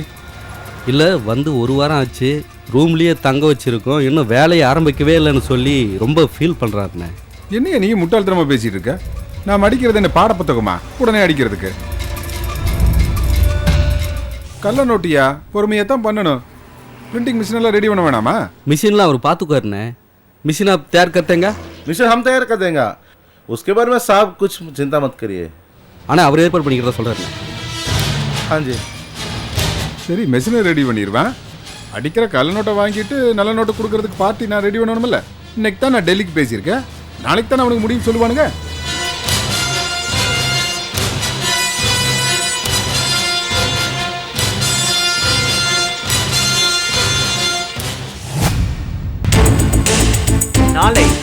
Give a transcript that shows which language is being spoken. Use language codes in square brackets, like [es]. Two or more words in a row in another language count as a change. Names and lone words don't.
[ta] இல்லை, வந்து 1 வாரம் ஆச்சு, ரூம்லேயே தங்க வச்சுருக்கோம், இன்னும் வேலையை ஆரம்பிக்கவே இல்லைன்னு சொல்லி ரொம்ப ஃபீல் பண்ணுறாருண்ணே. என்னைய நீ முட்டாள்தனமா பேசிட்டு இருக்க? நான் அடிக்கிறது என்ன பாட புத்தகமா உடனே அடிக்கிறதுக்கு? கள்ள நோட்டியா? பொறுமையாக தான் பண்ணணும். [en] printing machine [ta] எல்லாம் ரெடி பண்ண வேணாமா? மிஷின்லாம் அவர் பார்த்துக்குவாருண்ணே. மிஷின் [hi] आप तैयार करते हैं? मिशन हम तैयार कर देंगे, उसके बारे में साहब कुछ चिंता मत करिए. [ta] ஆனால் அவர் ஏற்பாடு பண்ணிக்கிறதா சொல்கிறாருண்ணே. [hi] हाँ जी. [ta] சரி, மெஷினை ரெடி பண்ணிடுவேன். அடிக்கிற கள்ள நோட்டை வாங்கிட்டு நல்ல நோட்டை கொடுக்கறதுக்கு பார்ட்டி நான் ரெடி பண்ணணும்ல. இன்னைக்கு தான் நான் டெல்லிக்கு பேசியிருக்கேன், நாளைக்கு தான் அவனுக்கு முடிவு சொல்லுவானுங்க. நாளை